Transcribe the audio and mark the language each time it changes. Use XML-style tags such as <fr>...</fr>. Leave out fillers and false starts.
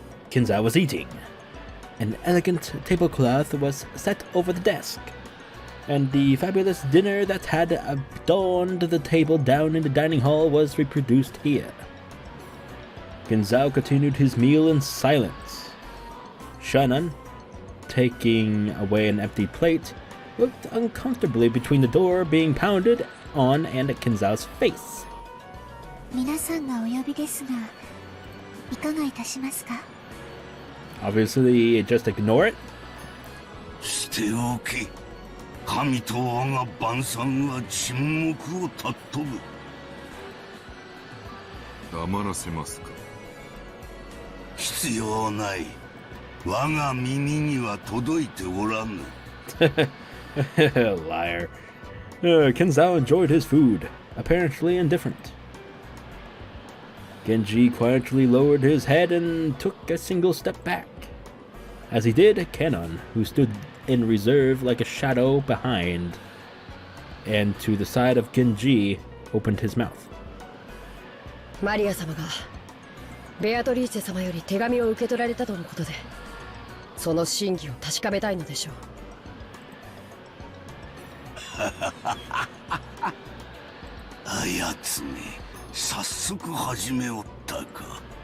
<en>Kinzo was eating. An elegant tablecloth was set over the desk, and the fabulous dinner that had adorned the table down in the dining hall was reproduced here. Kinzo continued his meal in silence. Shannon, taking away an empty plate, looked uncomfortably between the door being pounded on and Kinzo's face.</en> <ja>皆さんがお呼びですが、いかがいたしますか?</ja> <en>Obviously, just ignore it.</en> <ja>捨ておけ。神と我が晩餐は沈黙を尊ぶ。黙らせますか。必要ない。我が耳には届いておらぬ。</ja> <en>Liar. Kinzo enjoyed his food, apparently indifferent. Genji quietly lowered his head and took a single step back. As he did, Kanon, who stood in reserve like a shadow behind, and to the side of Genji, opened his mouth.</en> <ja>マリア様がベアトリーチェ様より手紙を受け取られたとのことで、その真偽を確かめたいのでしょう。あやつめ、早速始めおったか。</ja>